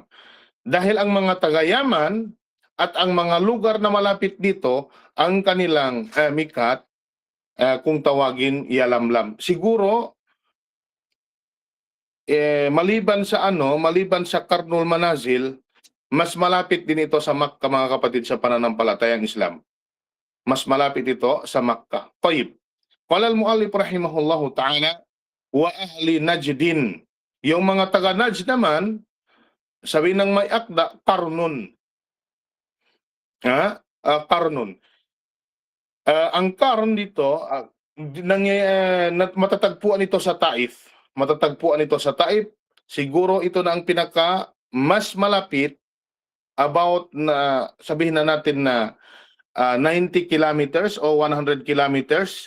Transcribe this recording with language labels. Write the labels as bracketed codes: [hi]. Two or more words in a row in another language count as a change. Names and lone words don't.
[tl] Dahil ang mga taga-Yaman at ang mga lugar na malapit dito, ang kanilang mikat, kung tawagin Yalamlam. Siguro maliban sa Karnul Manazil, mas malapit din ito sa Makkah mga kapatid sa pananampalatayang Islam. Mas malapit ito sa Makkah. Tayyib. [ar] قال المؤلف رحمه الله تعالى وأهل نجد. [tl] Yung mga taga Najd naman, sabi ng may akda, Qarnun. Qarnun. Ang Qarn dito, matatagpuan ito sa Taif. Matatagpuan ito sa Taif. Siguro ito na ang pinaka mas malapit, about na sabihin na natin na 90 kilometers o 100 kilometers.